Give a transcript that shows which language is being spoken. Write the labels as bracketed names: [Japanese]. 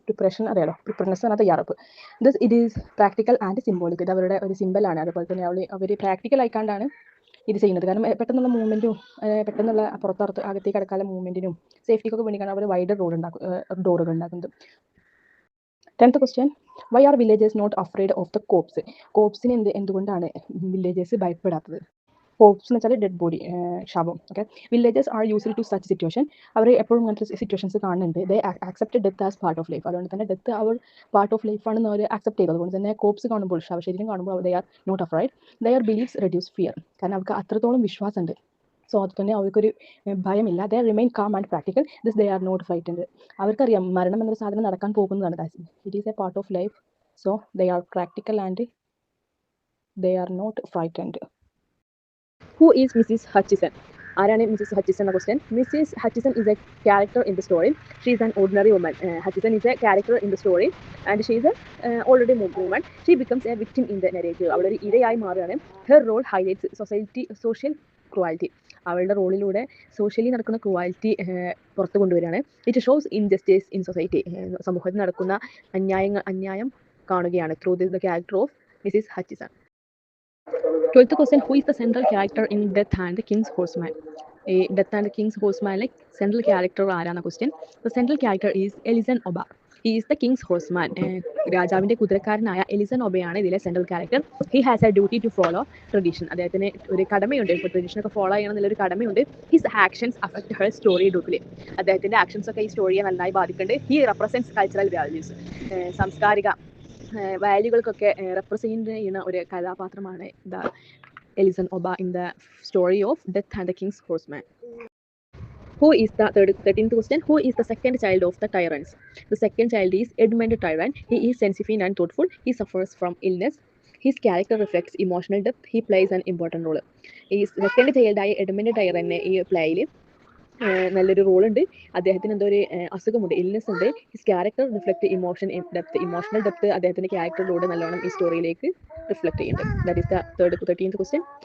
[Malayalam] Preparation അറിയാലോ, preparedness എന്ന തയ്യാറെടുപ്പ്. [English] It is practical and symbolic. [Malayalam] ഇത് അവരുടെ ഒരു സിമ്പിളാണ്. അതുപോലെ തന്നെ അവർ പ്രാക്ടിക്കൽ ആയിക്കാണ്ടാണ് ഇത് ചെയ്യുന്നത്. കാരണം പെട്ടെന്നുള്ള മൂവ്മെന്റും പെട്ടെന്നുള്ള അകത്തേക്ക് കടക്കാനുള്ള മൂവ്മെന്റിനും സേഫ്റ്റിക്കൊക്കെ വേണ്ടിയാണ് അവർ വൈഡർ ഡോറുകൾ ഉണ്ടാക്കുന്നത്. [English] 10th question, why are villagers not afraid of the corpse? [Malayalam] കോപ്സിന് എന്തുകൊണ്ടാണ് വില്ലേജേഴ്സ് ഭയപ്പെടാത്തത്? കോപ്സ് എന്ന് വെച്ചാൽ ഡെഡ് ബോഡി, ശവം. [English] Okay, villages are used to such situation. [Malayalam] അവർ എപ്പോഴും അങ്ങനത്തെ സിറ്റുവേഷൻസ് കാണുന്നുണ്ട്. [English] They accept death as part of life. [Malayalam] അതുകൊണ്ട് തന്നെ death over part of life ആണെന്ന് അവർ ആക്സെപ്റ്റ് ചെയ്തത്. അതുകൊണ്ട് തന്നെ കോപ്സ് കാണുമ്പോൾ, ശവശരീരം കാണുമ്പോൾ [English] They are not afraid. Their beliefs reduce fear. [Malayalam] കാരണം അവർക്ക് അത്രത്തോളം വിശ്വാസമുണ്ട്. സോ അത് തന്നെ അവർക്കൊരു ഭയമില്ല. [English] They remain calm and practical. This they are not frightened. [Malayalam] അവർക്കറിയാം മരണം എന്നൊരു സാധനം നടക്കാൻ പോകുന്നതാണ്. [English] It is a part of life. So they are practical and they are not frightened. Who is Mrs. Hutchison? [Malayalam] ആരാണ് മിസ്സിസ് ഹച്ചിസൺ എന്ന question. [English] Mrs Hutchison is a character in the story. She is an ordinary woman. Hutchison is a character in the story and she is a already woman. She becomes a victim in the narrative. [Malayalam] അവളൊരു ഇരയായി മാറുകയാണ്. [English] Her role highlights social cruelty. [Malayalam] അവളുടെ റോളിലൂടെ socially നടക്കുന്ന cruelty പുറത്തു കൊണ്ടുവരികയാണ്. [English] It shows injustice in society. [Malayalam] സമൂഹത്തിൽ നടക്കുന്ന അന്യായം കാണുകയാണ് [English] Through the character of Mrs Hutchison. 12th question, who is the central character in Death and the King's Horseman? Death and the King's Horseman central character [Malayalam] ആരാണ് [English] Question. The central character is Ellison Oba. He is the King's Horseman. [Malayalam] രാജാവിന്റെ കുതിരക്കാരനായ Ellison ഒബയാണ് ഇതിലെ central character. [English] He has a duty to follow tradition. [Malayalam] അദ്ദേഹത്തിന് ഒരു കടമയുണ്ട്, ഇപ്പോൾ ട്രഡീഷനൊക്കെ follow ചെയ്യണം എന്നുള്ളൊരു കടമയുണ്ട്. [English] His actions affect her story deeply. [Malayalam] അദ്ദേഹത്തിന്റെ actions ഒക്കെ ഈ സ്റ്റോറിയെ നന്നായി ബാധിക്കുന്നുണ്ട്. [English] He represents cultural values. [Malayalam] സാംസ്കാരിക വാല്യൂകൾക്കൊക്കെ റെപ്രസെന്റ് ചെയ്യുന്ന ഒരു കഥാപാത്രമാണ് Ellison ഒബ [English] In the story of death and the king's horseman. Who is the 13th question? Who is the second child of the tyrants? The second child is Edmund Tyrant. He is sensitive and thoughtful. He suffers from illness. His character reflects emotional depth. He plays an important role. [Malayalam] ഈ second ചൈൽഡായ Edmund ടൈറന് ഈ പ്ലേയിൽ നല്ലൊരു റോളുണ്ട്. അദ്ദേഹത്തിന് എന്തോ ഒരു അസുഖമുണ്ട്, illness ഉണ്ട്. [English] his character reflect emotional depth [Malayalam] അദ്ദേഹത്തിന്റെ ക്യാരക്ടറിലൂടെ നല്ലോണം ഈ സ്റ്റോറിയിലേക്ക് റിഫ്ലക്ട് ചെയ്യുന്നുണ്ട്. [English] That is the 13th question.